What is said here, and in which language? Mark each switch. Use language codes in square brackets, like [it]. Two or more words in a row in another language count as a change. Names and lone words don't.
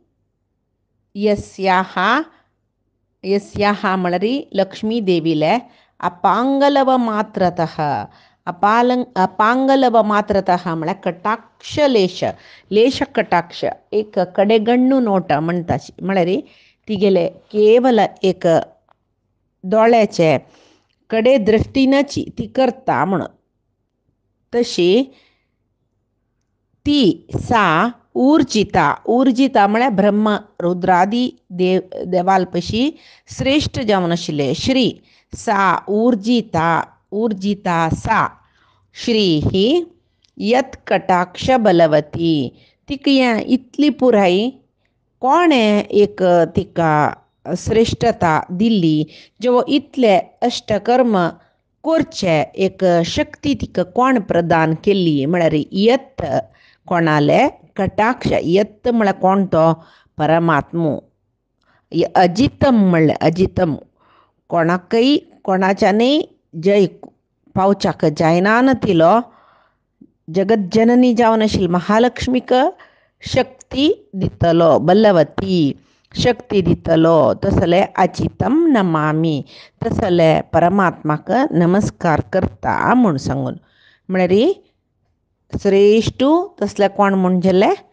[kok] यस्याः म्हळ्यार लक्ष्मी देवीले [sa] अपांगलव मात्रतः अपांगलव मात्रतः [kok] म्हळ्यार [sa] कटाक्ष लेश [kok] कटाक्ष एक कडेगण्णू नोट म्हणटाची म्हळ्यार तिगेले केवल एक दोळ्याचे कडे दृष्टीनची ती करता म्हणून तशी ती [sa] सा ऊर्जिता [kok] म्हळ्यार ब्रह्म रुद्रादी देवालपशी श्रेष्ठ जावन आशिल्ले [sa] श्री सा ऊर्जिता सा श्री [kok] ही [sa] यत कटाक्ष बलवती [kok] तिका इतली पुराई कोणे एक तिका श्रेष्ठता दिल्ली जो इतले अष्टकर्म करचे एक शक्ती तिका कोण प्रदान केल्ली म्हळ्यार यत कोणाले कटाक्ष यत म्हळ्यार कोण तो परमात्मो अजितम म्हणलें अजितम कोणाकय कोणाच्यानय जय पावच्याक जायना तिलो जगज्जननी जावन आशिल्ली महालक्ष्मीक शक्ती दितलो बलवती शक्ती दितलो तसले अचितम नमामी तसले परमात्माक नमस्कार करता म्हूण सांगून म्हळ्यार श्रेष्ठ तसले कोण म्हणजे